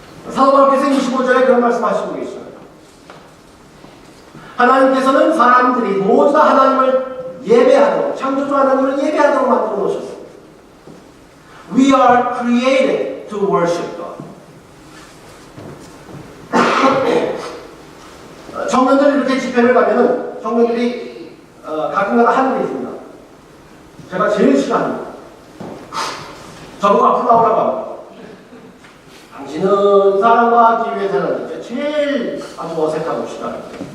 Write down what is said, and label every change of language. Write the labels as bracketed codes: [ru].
[ko] 사도 바울께서 25절에 그런 말씀하시고 계십니다. 하나님께서는 사람들이 모두 다 하나님을 예배하도록, 창조주 하나님을 예배하도록 만들어 놓으셨습니다. [en] We are created to worship God. [ko] 청년들 이렇게 집회를 가면은 청년들이 가끔가다 하는 게 있습니다. 제가 제일 싫어합니다. 저보고 앞으로 나오라고 합니다. 당신은 사랑과 하기 위해서는 제일 아주 어색하고 싫어합니다.